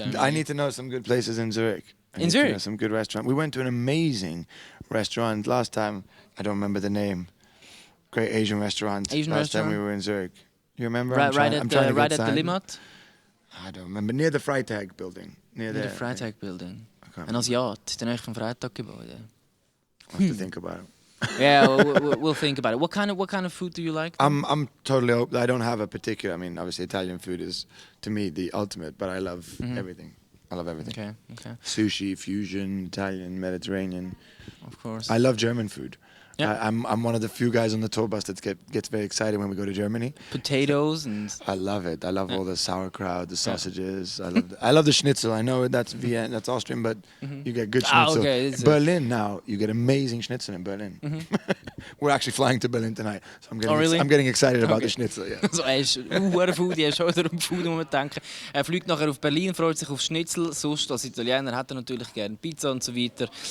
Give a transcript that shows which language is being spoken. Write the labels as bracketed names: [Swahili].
[English] I need to know some good places in Zurich. In Zurich? Some good restaurant. We went to an amazing restaurant last time. I don't remember the name. Great Asian restaurant. Last time we were in Zurich. You remember? Right at the Limmat? I don't remember. Near the Freitag building. Near the Freitag building. [German] Ein Asiat, in der Nähe vom Freitag-Gebäude. [English] I'll have to think about it. Yeah, we'll think about it. What kind of food do you like? I'm totally open. I don't have a particular. I mean, obviously Italian food is to me the ultimate, but I love everything. I love everything. Okay. Sushi, fusion, Italian, Mediterranean. Of course. I love German food. Yeah. I'm one of the few guys on the tour bus that gets very excited when we go to Germany. Potatoes and. I love it. I love all the sauerkraut, the sausages. I love the schnitzel. I know that's Vienna, that's Austrian, but you get good schnitzel. Okay, Berlin now, you get amazing schnitzel in Berlin. We're actually flying to Berlin tonight, so I'm getting excited about the schnitzel. Yeah. [German] Also er ist ein Foodie, er ist auch wieder um Food, muss man denken. Er fliegt nachher auf Berlin, freut sich auf Schnitzel. Sonst als Italiener hat er natürlich gerne Pizza und so weiter.